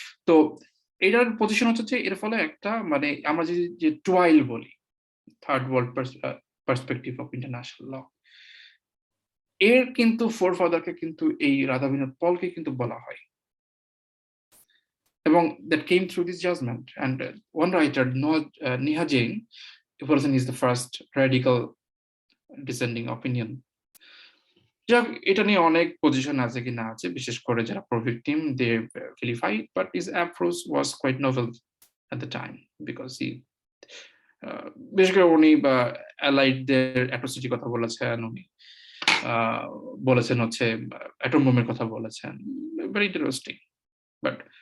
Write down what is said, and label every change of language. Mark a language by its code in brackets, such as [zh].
[bn] তো এটার পজিশন হচ্ছে এর ফলে একটা মানে আমরা যে টুয়াইল বলি, [en] third world perspective of international law, [bn] এর কিন্তু ফোরফাদারকে কিন্তু এই রাধাবিনোদ পলকে কিন্তু বলা হয়, এবং [en] that came through this judgment. And one writer, Neha Jain, a person is the first radical dissenting opinion. [bn] যাক, এটা নিয়ে অনেক পজিশন আছে কি না আছে, বিশেষ করে যারা pro victim [en] they vilify it, but his approach was quite novel at the time because he [bn] বিশেষ করে উনি অ্যালাইডদের অ্যাট্রোসিটি কথা বলেছেন, উনি বলেছেন হচ্ছে অ্যাটম বোমের কথা বলেছেন, [en] very interesting. But